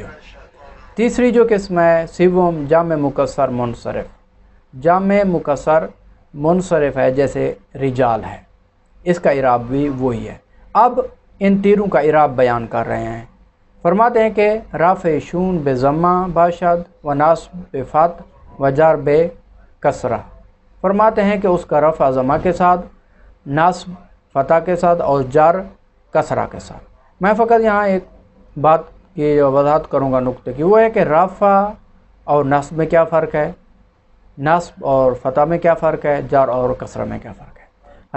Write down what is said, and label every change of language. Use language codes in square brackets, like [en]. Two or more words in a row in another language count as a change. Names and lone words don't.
[ur] تیسری جو قسم ہے سوم جمع مکسر منصرف۔ جمع مکسر منصرف ہے، جیسے رجال ہے، اس کا اعراب بھی وہی ہے۔ اب ان تینوں کا اعراب بیان کر رہے ہیں۔ فرماتے ہیں کہ [fa] رفع شون بے ضمہ باشد و نصب بے فتح و جر بے کسرہ۔ [ur] فرماتے ہیں کہ اس کا رفع ضمہ کے ساتھ، نصب فتح کے ساتھ اور جر کسرہ کے ساتھ۔ میں فقط یہاں ایک بات کی وضاحت کروں گا نقطے کی، وہ ہے کہ رفع اور نصب میں کیا فرق ہے، نصب اور فتح میں کیا فرق ہے، جر اور کسرہ میں کیا فرق ہے۔